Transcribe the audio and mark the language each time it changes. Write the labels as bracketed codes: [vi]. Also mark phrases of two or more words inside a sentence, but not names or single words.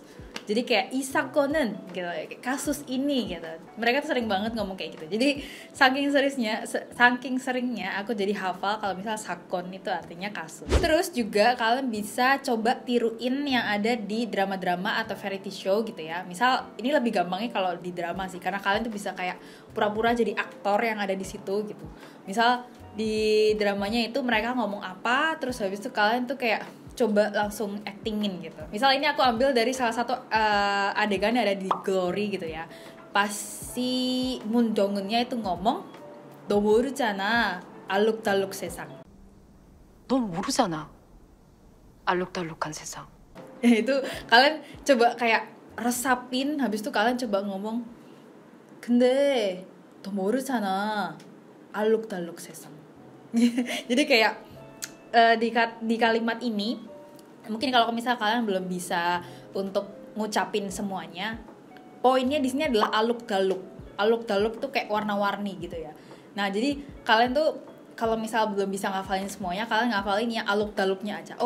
[id] Jadi kayak isakonen gitu, kasus ini gitu. Mereka tuh sering banget ngomong kayak gitu. Jadi saking seringnya aku jadi hafal kalau misal sakon itu artinya kasus. Terus juga kalian bisa coba tiruin yang ada di drama-drama atau [en] variety show [id] gitu ya. Misal ini lebih gampangnya kalau di drama sih, karena kalian tuh bisa kayak pura-pura jadi aktor yang ada di situ gitu. Misal di dramanya itu mereka ngomong apa, terus habis itu kalian tuh kayak coba langsung actingin gitu. Misal ini aku ambil dari salah satu adegan yang ada di Glory gitu ya. Pas si Moon Dong-eunnya itu ngomong, [ko] "너 모르잖아, 알록달록 세상." 넌 모르잖아. 알록달록한 세상. [id] Itu kalian coba kayak resapin, habis itu kalian coba ngomong, [ko] "근데 너 모르잖아, 알록달록 세상." [id] Jadi kayak di kalimat ini mungkin kalau misal kalian belum bisa untuk ngucapin semuanya, poinnya di sini adalah aluk-daluk. Aluk-daluk tuh kayak warna-warni gitu ya. Nah, jadi kalian tuh kalau misal belum bisa ngafalin semuanya, kalian ngafalin yang aluk-daluknya aja.